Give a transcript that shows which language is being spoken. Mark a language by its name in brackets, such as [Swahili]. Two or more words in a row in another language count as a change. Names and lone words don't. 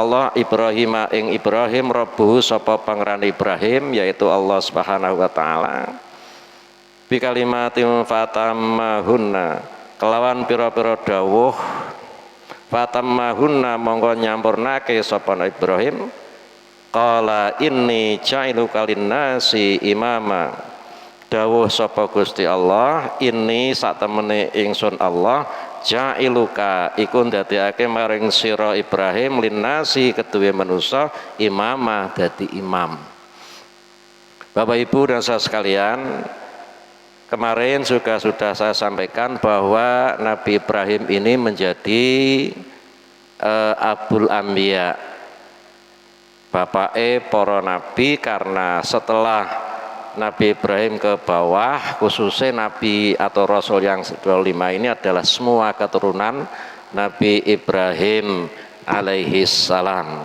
[Javanese] Allah Ibrahima ing Ibrahim rabbuhu sapa pangeran Ibrahim yaitu [Arabic] الله سبحانه و [Javanese] taala [Arabic] بكلمات فأتمهن [Javanese] kelawan pira-pira dawuh fatammahunna monggo nyampurnake sapa Ibrahim [Arabic] قال إني جاعلك للناس إماما [Javanese] dawuh sapa Gusti Allah ini sak temene ingsun Allah ja'iluka iku ndadekake maring sira Ibrahim linnasi keduwe manusa imama dadi imam. [Indonesian] Bapak Ibu dan saudara sekalian, kemarin juga sudah saya sampaikan bahwa Nabi Ibrahim ini menjadi [Arabic] أبو الأنبياء, [Javanese] bapake para nabi, [Indonesian] karena setelah Nabi Ibrahim ke bawah, khususnya Nabi atau Rasul yang 25 ini adalah semua keturunan Nabi Ibrahim [Arabic] عليه السلام.